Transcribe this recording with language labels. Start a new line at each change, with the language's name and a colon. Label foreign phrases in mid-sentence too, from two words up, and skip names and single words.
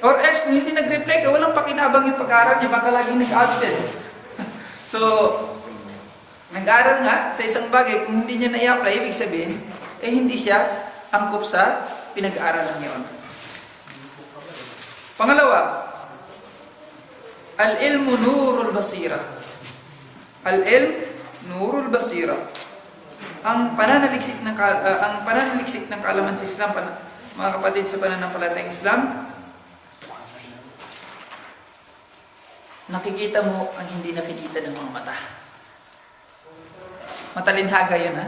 Filipino: Or else, kung hindi nag-reflect, walang pakinabang yung pag-aaral niya, baka laging nag-absent. So, nag-aaral nga sa isang bagay, kung hindi niya na-i-apply, ibig sabihin, hindi siya angkop sa pinag-aaralan niya. Pangalawa,
Arabic: العلم نور البصيرة. العلم نور البصيرة.
Filipino: Ang pananaliksik ng kaalaman sa Islam, mga kapatid sa pananampalatayang Islam, nakikita mo ang hindi nakikita ng mga mata. Matalinhaga yun, ha?